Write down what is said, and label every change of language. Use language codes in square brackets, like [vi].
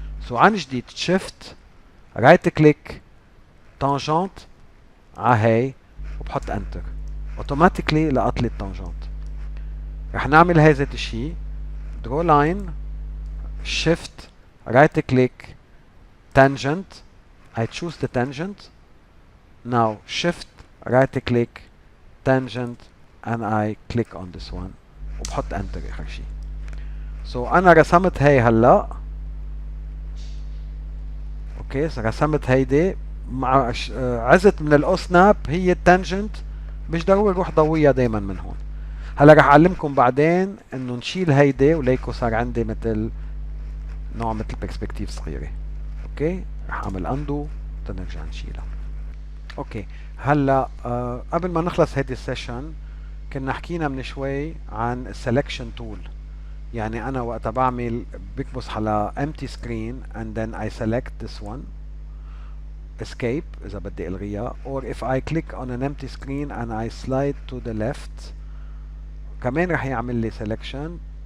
[ar] so عن جديد شيفت رايت كليك تانجنت على هي وبحط انتر، اوتوماتيكلي لقط لي التانجنت. رح نعمل هذا الشيء درو لاين شيفت رايت كليك تانجنت. [en] I choose the tangent. now shift right click tangent and I click on this one [ar] وبحط انتر اخر شيء. so انا رسمت هي هلا. اوكي رسمت هيدي مع عزت من الاوسناب هي التانجنت، مش ضروري روح ضويها دايما من هون. هلا رح اعلمكم بعدين انه نشيل هيدي وليكو صار عندي مثل نوع مثل برسبكتيف صغيره. اوكي رح اعمل اندو تنرجع نشيلها. اوكي هلا قبل ما نخلص هيدي السيشن كنا حكينا من شوي عن السلكشن تول. يعني انا وقتها بعمل بكبس على [en] empty screen and then I select this one escape [ar] اذا بدي الغيها، [en] or if I click on an empty screen and I slide to the left [ar] كمان رح يعمل لي [en] selection.